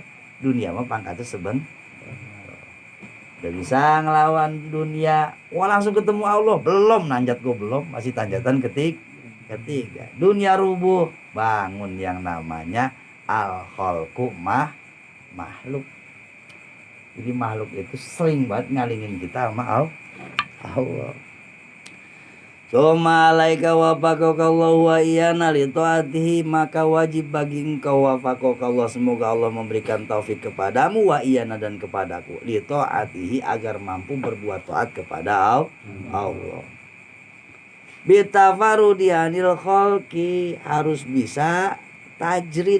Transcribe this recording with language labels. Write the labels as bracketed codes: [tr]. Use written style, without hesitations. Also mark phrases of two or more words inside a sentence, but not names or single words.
[id] Dunia mah pangkatnya udah bisa ngelawan dunia, wah langsung ketemu Allah, belum nanjat gua belum, masih tanjatan ketiga. Dunia rubuh, bangun yang namanya al-khalqu makhluk. Jadi makhluk itu sering banget ngalingin kita sama Allah. [ar] ثم عليك وفقك الله وإيانا لطاعته, [id] maka wajib bagi engkau [ar] وفقك الله, [id] semoga Allah memberikan taufik kepadamu [ar] وإيانا [id] dan kepadaku [ar] لطاعته, [id] agar mampu berbuat taat kepada Allah. [ar] بالتفرد عن الخلق, [id] harus bisa [ar] tajrid.